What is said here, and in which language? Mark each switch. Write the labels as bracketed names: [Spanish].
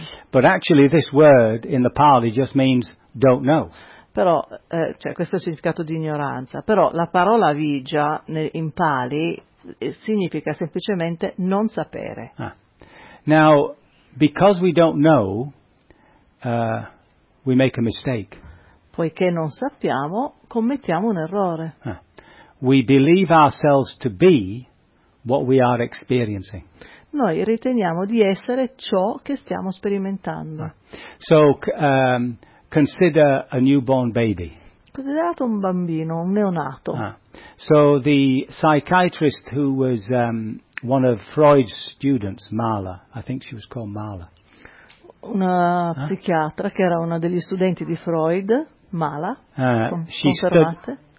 [English] But actually this word in the Pali just means don't know. [Italian] Però, cioè, questo è il significato di ignoranza, però la parola avidya in Pali significa semplicemente non sapere. [English] Now, because we don't know, we make a mistake. [Italian] Poiché non sappiamo, commettiamo un errore. [English] We believe ourselves to be what we are experiencing. [Italian] Noi riteniamo di essere ciò che stiamo sperimentando. [English] So, consider a newborn baby. [Italian] Considerate un bambino, un neonato. [English] So, the psychiatrist who was one of Freud's students, Mahler, I think she was called Mahler. [Italian] Una psichiatra che era una degli studenti di Freud, Mahler, confermate.